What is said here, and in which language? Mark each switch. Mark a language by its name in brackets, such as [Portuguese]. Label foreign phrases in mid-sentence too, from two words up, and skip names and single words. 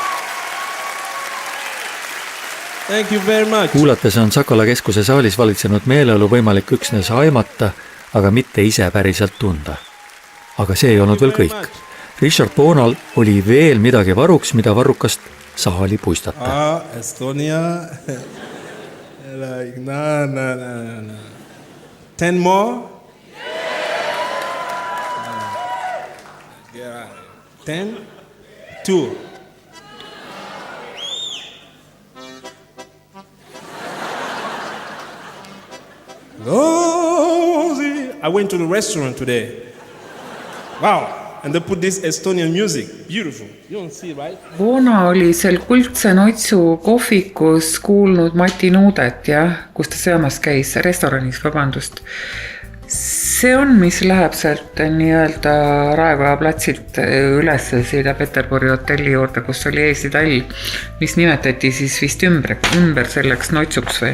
[English] Thank you very much. [Estonian] Kuulates on Sakala keskuse saalis valitsenud meeleolu võimalik üksnes aimata, aga mitte ise päriselt tunda. Aga see ei olnud veel kõik. Richard Bonal oli veel midagi varuks, mida varrukast saali puistata. Estonia. [English] Like, no. 10 more? 10, 2. I went to the restaurant today. Wow. And they put this Estonian music. Beautiful. You don't see it, right? [Estonian] Voona oli seal Kuldse Notsu kohvikus kuulnud Mati Nuudet, kus ta söömas käis, restoranis, vabandust. See on, mis läheb sealt nii-öelda Raekoja platsilt üles siida Peterburi hotelli juurde, kus oli eesitall, mis nimetati siis vist ümber selleks Notsuks või.